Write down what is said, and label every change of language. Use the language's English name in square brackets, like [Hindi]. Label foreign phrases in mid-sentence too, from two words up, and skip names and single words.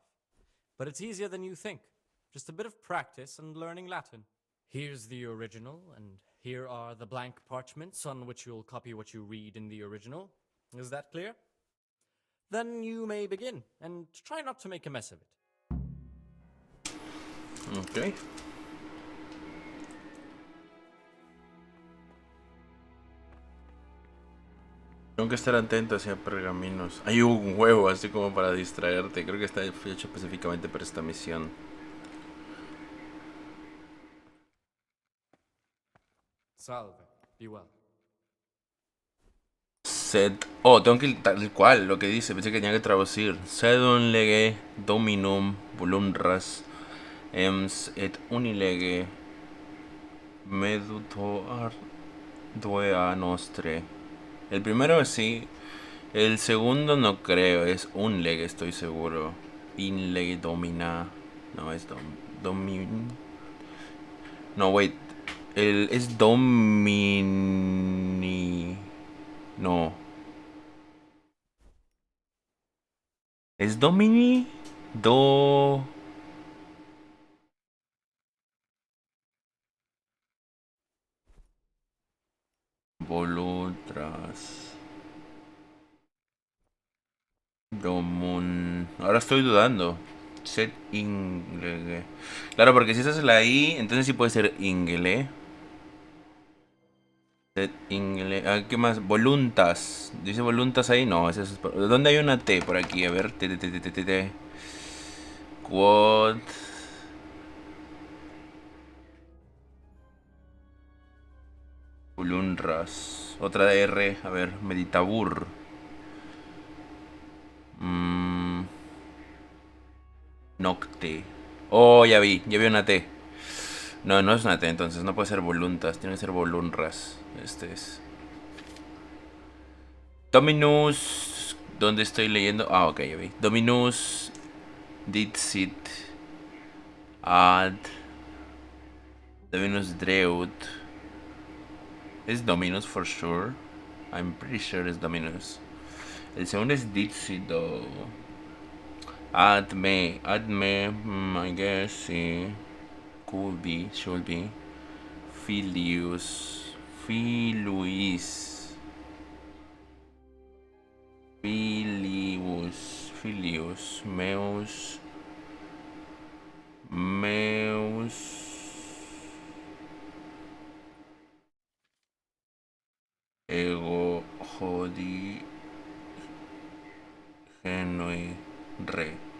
[English] But it's easier than you think. Just a bit of practice and learning Latin. Here's the original, and here are the blank parchments on which you'll copy what you read in the original. Is that clear? Then you may begin, and try not to make a mess of it. Ok. [Spanish] Tengo que estar atento hacia pergaminos. Hay un huevo así como para distraerte. Creo que está hecho específicamente para esta misión. Salve. [English] Be well. [Spanish] Sed... Oh, tengo que ir tal cual lo que dice. Pensé que tenía que traducir. [Latin] Sedum lege dominum volumras ems et unilege medutor duea nostre. [Spanish] El primero sí. El segundo no creo. Es un lege, estoy seguro. [Latin] In lege domina. [Spanish] No, es domin... [English] No, wait. [Spanish] Es domini... No. ¿Es domini? Volutras. Domun. Ahora estoy dudando. [Latin] Set ingle. [Spanish] Claro, porque si esa es la I, entonces sí puede ser ingle. [Latin] Set ingle. [Spanish] Ah, ¿qué más? Voluntas. ¿Dice voluntas ahí? No, ese es... ¿Dónde hay una T por aquí? A ver. T. [Latin] Quod. Volunras. [Spanish] Otra R. A ver. Meditabur. Nocte. Oh, ya vi una T. No, no es una T, entonces no puede ser voluntas, tiene que ser volunras. Este es. Dominus. ¿Dónde estoy leyendo? Ah, ok, ya vi. [Latin] Dominus dixit ad Dominus dreut. [Spanish] Es Dominus [English] for sure. I'm pretty sure [Spanish] es Dominus. El segundo es dixit though. [Latin] Ad me, [English] I guess, sí. Could be, should be. [Latin] Filius, Meus, Ego, Jodi, Genoi, Re.